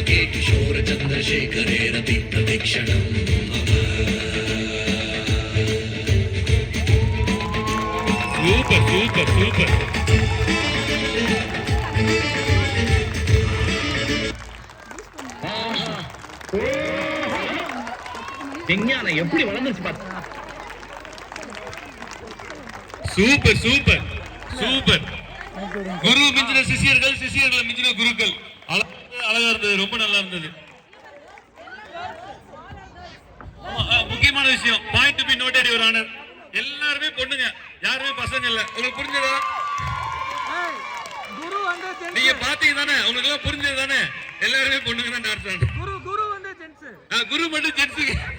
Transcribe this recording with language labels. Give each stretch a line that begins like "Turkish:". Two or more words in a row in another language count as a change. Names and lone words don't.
Sanskrit: किशोर चंद्रशेखरे रति प्रतीक्षणम्
English: super super super
Tamil: விஞ்ஞானம் எப்படி வளர்ந்துச்சு பாத்து.
English: super super super.
Tamil: குரு மிஞ்சின சிஷியர்கள், சிஷியர்கள் மிஞ்சின குருக்கள். அழகா இருந்தது, ரொம்ப நல்லா இருந்தது. முக்கியமான விஷயம்,
English: point to be noted your honour,
Tamil: எல்லாருமே பொண்ணுங்க, யாருமே பசங்க இல்ல. உங்களுக்கு புரிஞ்சதா? நீங்க பாத்தீங்க தானே, உங்களுக்கு எல்லாம் புரிஞ்சது தானே? எல்லாருமே பொண்ணுங்க தான் டான்ஸ் ஆடுறாங்க. குரு வந்து ஜென்ஸ், குரு மட்டும் ஜென்ஸ்.